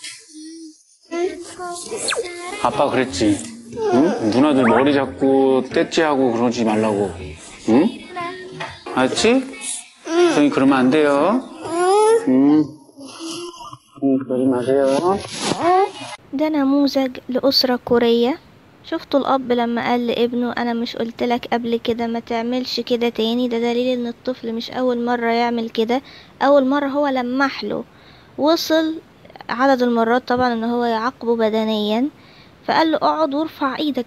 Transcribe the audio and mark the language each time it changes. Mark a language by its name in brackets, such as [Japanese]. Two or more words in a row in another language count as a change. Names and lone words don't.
[Korean] 아빠 그랬지. 응? 누나들 머리 잡고 떼찌하고 그러지 말라고. 응? 알았지? 희성이 그러면 안 돼요. 응. 그러지 마세요. [Arabic] ده نموذج لأسرة كورية. شفتوا الأب لما قال لابنه أنا مش قلتلك قبل كده ما تعملش كده تاني؟ ده دليل ان الطفل مش أول مرة يعمل كده، أول مرة هو لمحله، وصل عدد المرات طبعا ان هو يعاقبه بدنيا، فقال له اقعد وارفع ايدك.